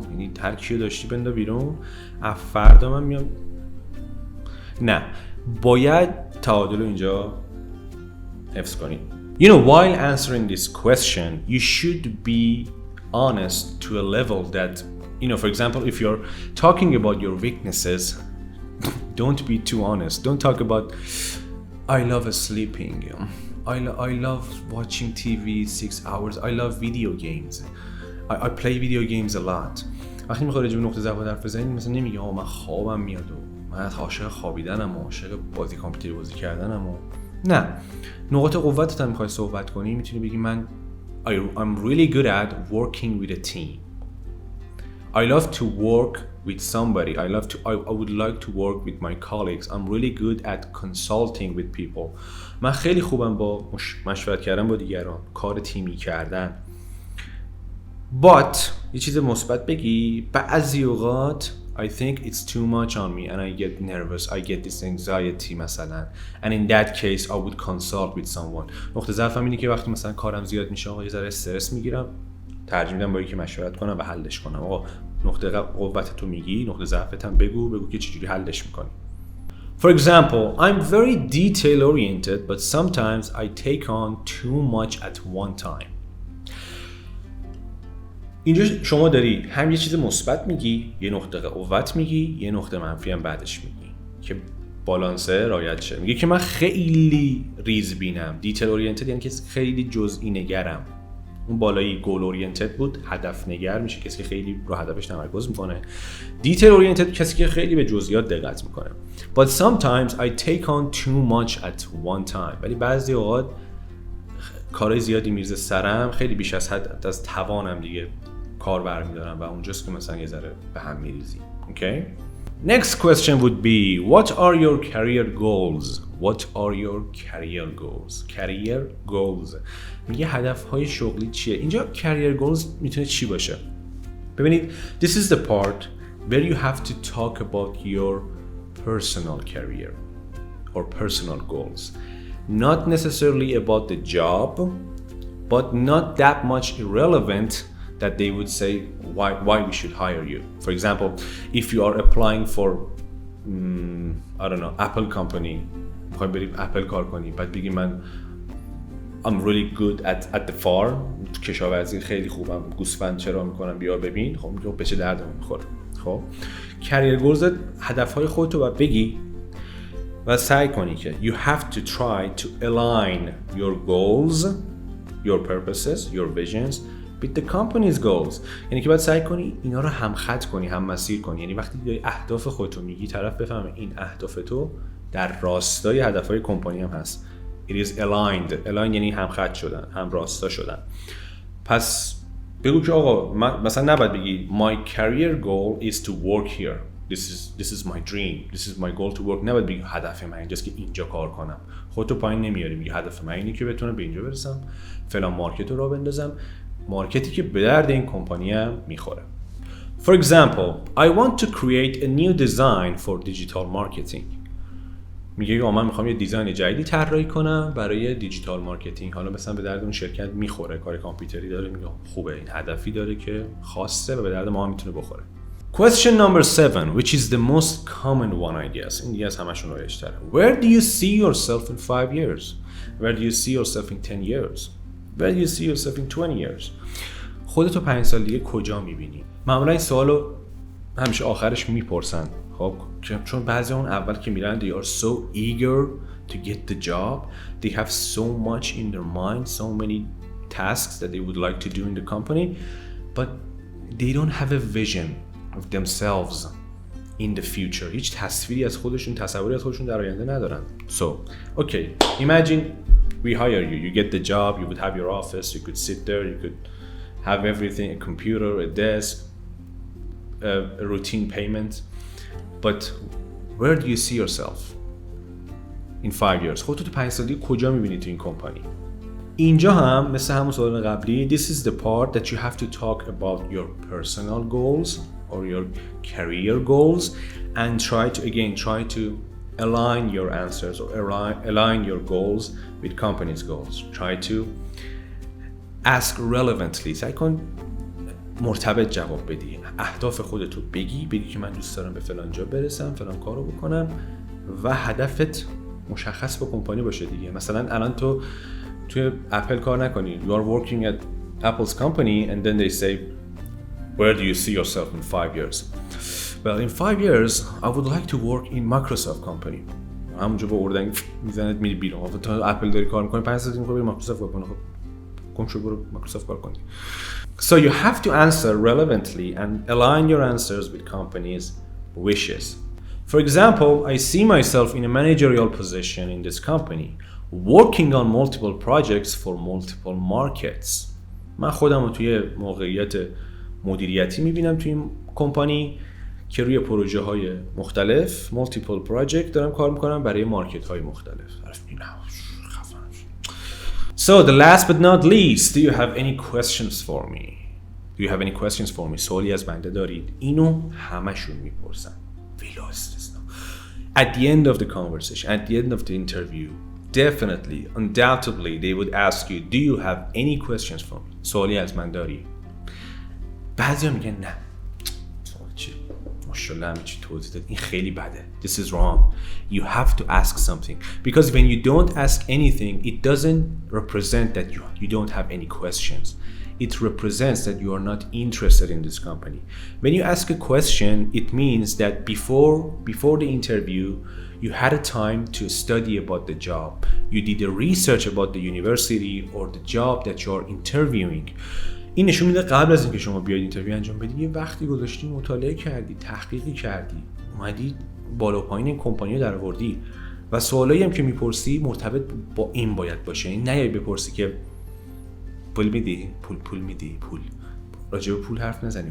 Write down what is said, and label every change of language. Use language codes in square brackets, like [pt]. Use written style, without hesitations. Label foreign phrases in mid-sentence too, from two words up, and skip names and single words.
[fa] یعنی ترکیو داشتی بنده بیرون، فردا من میام. نه، باید تعادل اینجا حفظ کنی. [en] You know, while answering this question, you should be honest to a level that, you know, for example, if you're talking about your weaknesses, don't be too honest. Don't talk about, I love sleeping, I love watching TV 6 hours, I love video games, I play video games a lot. [fa] وقتی میخوای راجع به نقطه ضعف حرف بزنی، مثلا نمیگی من خوابم میاد و من عاشق خوابیدنم و عاشق بازی کامپیوتری بازی کردنم و نه، نقاط قوتت هم میخوای صحبت کنی، میتونی بگی من [en] I'm really good at working with a team. I love to work with somebody. I would like to work with my colleagues. I'm really good at consulting with people. [fa] من خیلی خوبم با مشورت کردن با دیگران، کار تیمی کردن. [en] But [fa] یه چیز مثبت بگی، بعضی اوقات [en] I think it's too much on me and I get nervous, I get this anxiety مثلا. And in that case I would consult with someone. [fa] نقطه ضعفم اینه که وقتی مثلا کارم زیاد میشه، یه ذره استرس میگیرم، ترجیح میدم با یکی مشورت کنم و حلش کنم. آقا نقطه قوت تو میگی، نقطه ضعفت هم بگو که چجوری حلش میکنی. [en] For example, I'm very detail oriented but sometimes I take on too much at one time. [fa] اینجا شما داری هم یه چیز مثبت میگی، یه نقطه قوت میگی، یه نقطه منفی هم بعدش میگی که بالانس رعایت شه. میگه که من خیلی ریزبینم، [en] detail oriented [fa] یعنی که خیلی جزئی نگرم. اون بالایی [en] goal oriented [fa] بود، هدف نگر میشه کسی که خیلی رو هدفش تمرکز میکنه. [en] detail oriented [fa] کسی که خیلی به جزئیات دقت میکنه. [en] But sometimes I take on too much at one time. [fa] ولی بعضی اوقات کارهای زیادی میرزه سرم، خیلی بیش از حد از توانم دیگه کار برمیدارم و اونجاست که مثلا یه ذره به هم میریزی. [en] Okay? Next question would be, what are your career goals? What are your career goals? Career goals. [fa] میگه هدفهای شغلی چیه؟ اینجا [en] career goals [fa] میتونه چی باشه؟ ببینید, [en] this is the part where you have to talk about your personal career or personal goals. Not necessarily about the job, but not that much irrelevant that they would say why we should hire you. For example, if you are applying for I don't know, Apple company, [fa] میخوای بری اپل کار کنی، بعد بگی من [en] I'm really good at the farm، [fa] کشاورزی خیلی خوبم، گوسفند چرا میکنم بیا ببین. خب میگه به چه دردم میخوره. [en] خب career goals, [fa] هدفهای خودت رو باید بگی و سعی کنی که [en] you have to try to align your goals, your purposes, your visions with the company's goals. [fa] یعنی که باید سعی کنی اینا رو هم خط کنی، هم مسیر کنی. یعنی وقتی دیگه اهداف خودت رو میگی، طرف بفهمه این اهداف تو در راستای هدفهای کمپانی هم هست. [en] It is aligned. Aligned [fa] یعنی هم خط شدن، هم راستا شدن. پس بگو که آقا من مثلا نباید بگی [en] my career goal is to work here. This is my dream. This is my goal to work. [fa] نباید بگی هدف من اینجاست که اینجا کار کنم. خودتو پایین نمیاری، میگی هدف من اینه که بتونم به اینجا برسم، فلان مارکت رو راه بندازم، مارکتی که به درد این کمپانی هم میخوره. [en] For example, I want to create a new design for digital marketing. [fa] میگه من میخوام یه دیزاین جدیدی طراحی کنم برای [en] digital marketing. [fa] حالا مثلا به درد اون شرکت میخوره، کار کامپیوتری داره، میگه خوبه، این هدفی داره که خاصه و به درد ما هم میتونه بخوره. [en] Question number 7, which is the most common one I guess. [fa] این دیگه از همشون رایج‌تره. [en] Where do you see yourself in 5 years? Where do you see yourself in 10 years? Where do you see yourself in 20 years? [fa] خودتو 5 سال دیگه کجا میبینی؟ معمولا این سوالو همیشه آخرش میپرسن. خب چون بعضی اون اول که میرن [en] they are so eager to get the job, they have so much in their mind, so many tasks that they would like to do in the company, but they don't have a vision of themselves in the future. [fa] هیچ تصویری از خودشون، تصوری از خودشون در آینده ندارن. [en] So, okay, imagine we hire you, you get the job, you would have your office, you could sit there, you could have everything, a computer, a desk, a routine payment. But where do you see yourself in 5 years? [fa] خودتو تو 5 سال دیگه کجا میبینی تو این کمپانی؟ اینجا هم مثل همون سوال قبلی [en] this is the part that you have to talk about your personal goals or your career goals and try to align your answers or align your goals with company's goals. Try to ask relevantly. [fa] سعی کن مرتبط جواب بدی، اهداف خودتو بگی که من دوست دارم به فلان جا برسم، فلان کارو بکنم و هدفت مشخص با کمپانی باشه دیگه. مثلا الان تو توی اپل کار نکنی، [en] you are working at Apple's company and then they say where do you see yourself in 5 years? Well, in 5 years I would like to work in Microsoft company. [fa] همونجا با اردنگ میزنت میری بیرون. تو اپل داری کار میکنی 5 سال دیگه میخوای بری مایکروسافت کار کنی، خب گم شو برو مایکروسافت کار کنی. [en] So you have to answer relevantly and align your answers with company's wishes. For example, I see myself in a managerial position in this company, working on multiple projects for multiple markets. [fa] من خودم رو توی موقعیت مدیریتی میبینم توی این کمپانی که روی پروژه های مختلف [en] multiple project [fa] دارم کار میکنم برای مارکت های مختلف. [en] So the last but not least, do you have any questions for me? Do you have any questions for me? [fa] سوالی از بنده دارید؟ اینو همشون میپرسن. بلا استثنا. [en] At the end of the conversation, at the end of the interview, definitely, undoubtedly, they would ask you, do you have any questions for me? [fa] سوالی از من داری؟ بعضیا میگن نه چی ماشاءالله همه چی توضیح داد، این خیلی بده. [en] This is wrong. You have to ask something. Because when you don't ask anything, it doesn't represent that you don't have any questions. It represents that you are not interested in this company. When you ask a question, it means that before the interview, you had a time to study about the job. You did a research about the university or the job that you are interviewing. [fa] این نشون میده قبل از اینکه شما بیاید اینترویو انجام بدید یه وقتی گذاشتی، مطالعه کردی، تحقیقی کردی، اومدی بالا پایین این کمپانی رو درآوردی و سوالایی هم که میپرسی مرتبط با این باید باشه. این نیای بپرسی که پول میدی، پول میدی، پول راجع به پول حرف نزنی.